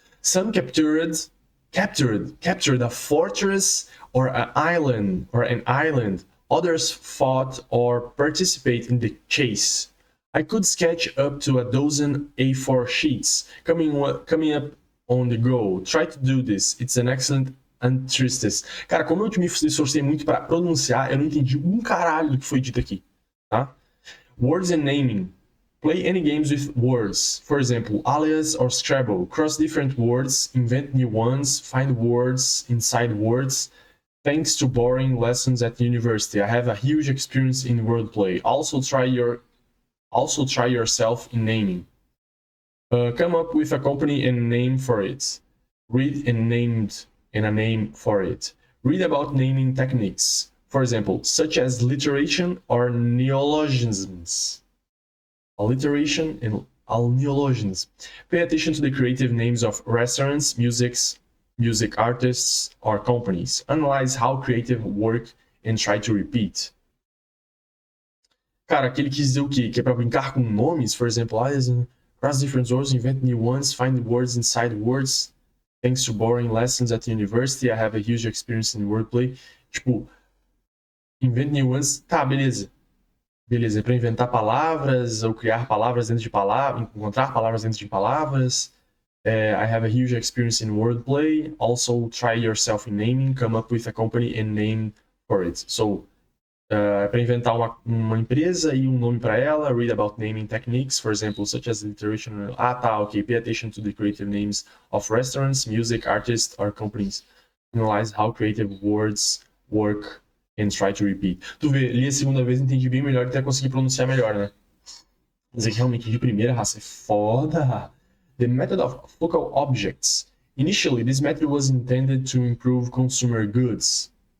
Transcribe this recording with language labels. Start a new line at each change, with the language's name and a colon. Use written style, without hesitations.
English: Some captured a fortress or an island. Others fought or participated in the chase. I could sketch up to a dozen A4 sheets coming up on the go. Try to do this. It's an excellent antristes.
Portuguese: Cara, como eu me esforcei muito para pronunciar, eu não entendi um caralho do que foi dito aqui, tá?
English: Words and naming. Play any games with words. For example, alias or Scrabble. Cross different words, invent new ones, find words inside words. Thanks to boring lessons at university, I have a huge experience in wordplay. Also try yourself in naming. Come up with a company and name for it. Read and a name for it. Read about naming techniques. For example, such as alliteration or neologisms. Alliteration and neologisms. Pay attention to the creative names of restaurants, music artists, or companies. Analyze how creative work and try to repeat.
Portuguese: Cara, aquele quis dizer o quê? Que é pra brincar com nomes,
English: for example, cross different words, invent new ones, find words inside words. Thanks to boring lessons at the university, I have a huge experience in wordplay.
Portuguese: Tipo,
English: invent new ones.
Portuguese: Tá, beleza. Beleza, é pra inventar palavras ou criar palavras dentro de palavras, encontrar palavras dentro de palavras.
English: I have a huge experience in wordplay. Also, try yourself in naming. Come up with a company and name for it.
Portuguese: So, é para inventar uma empresa e um nome para ela.
English: Read about naming techniques, for example, such as alliteration.
Portuguese: Ah, tá, ok.
English: Pay attention to the creative names of restaurants, music artists, or companies. Analyze how creative words work and try to repeat.
Portuguese: Tu vê, li a segunda vez, entendi bem melhor e até consegui pronunciar melhor, né? Mas é que realmente de primeira, raça, é foda.
English: The method of focal objects. Initially, this method was intended to improve consumer goods.